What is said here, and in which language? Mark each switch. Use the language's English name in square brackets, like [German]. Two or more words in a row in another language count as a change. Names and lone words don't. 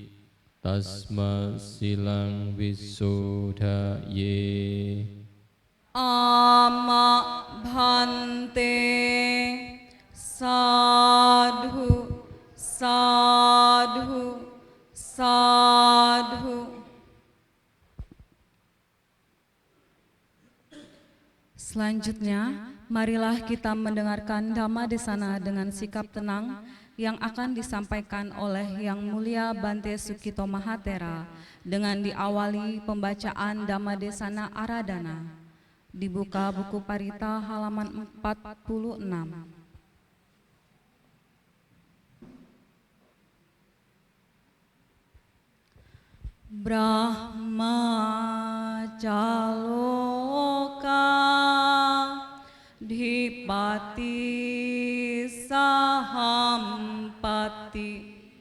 [Pali] Tasma silang visuddhaye. Ama bhante sadhu sadhu sadhu. [Indonesian] Selanjutnya, marilah kita mendengarkan Dhammadesana dengan sikap tenang yang akan disampaikan oleh Yang Mulia Bante Sukito Mahatera dengan diawali pembacaan Dhammadesana Aradhana. Dibuka buku Parita halaman 46. [Pali] Brahmacaloka Dhipati Sahampati